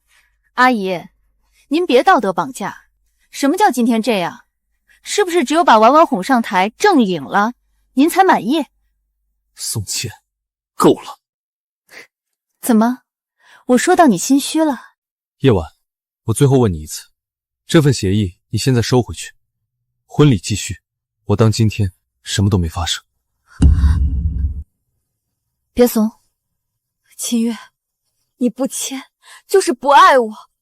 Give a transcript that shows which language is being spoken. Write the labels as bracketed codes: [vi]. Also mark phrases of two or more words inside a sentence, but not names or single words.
[zh] 阿姨，您別道德綁架。什麼叫今天這樣？是不是只有把婉婉哄上台正領了，您才滿意？宋茜，夠了！怎麼，我說到你心虛了？葉婉，我最後問你一次，這份協議你現在收回去，婚禮繼續，我當今天什麼都沒發生。別慫。秦月，你不簽就是不愛我。